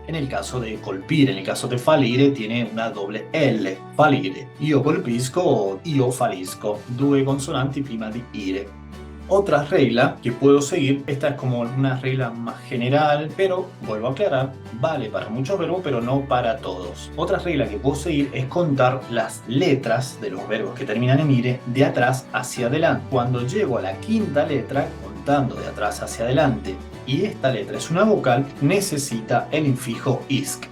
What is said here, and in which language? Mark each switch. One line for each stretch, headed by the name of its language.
Spanish: En el caso de colpire, en el caso de fallire, tiene una doble L.
Italian: Fallire. Io colpisco o io fallisco. Due consonanti prima di ire.
Spanish: Otra regla que puedo seguir, esta es como una regla más general, pero vuelvo a aclarar, vale para muchos verbos, pero no para todos. Otra regla que puedo seguir es contar las letras de los verbos que terminan en ire de atrás hacia adelante. Cuando llego a la quinta letra, contando de atrás hacia adelante, y esta letra es una vocal, necesita el infijo isc.